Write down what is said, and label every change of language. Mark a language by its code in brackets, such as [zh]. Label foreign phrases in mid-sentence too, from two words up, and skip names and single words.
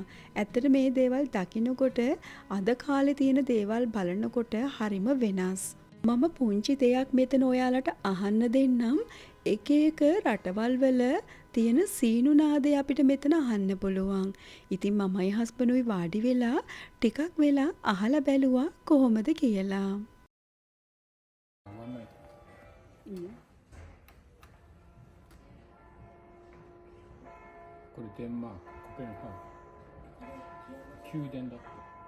[si] ඇත්තට මේ දේවල් දකින්නකොට අද කාලේ තියෙන දේවල් බලනකොට හරිම වෙනස්. මම පුංචි දෙයක් මෙතන ඔයාලට අහන්න දෙන්නම්. එක එක රටවල් වල තියෙන සීනු නාදය අපිට මෙතන අහන්න පුළුවන්. ඉතින් මමයි හස්බන්ඩ්ුයි වාඩි වෙලා ටිකක් වෙලා අහලා බැලුවා කොහොමද කියලා. [ja] これデンマーク、コペンハーゲン。宮殿だって。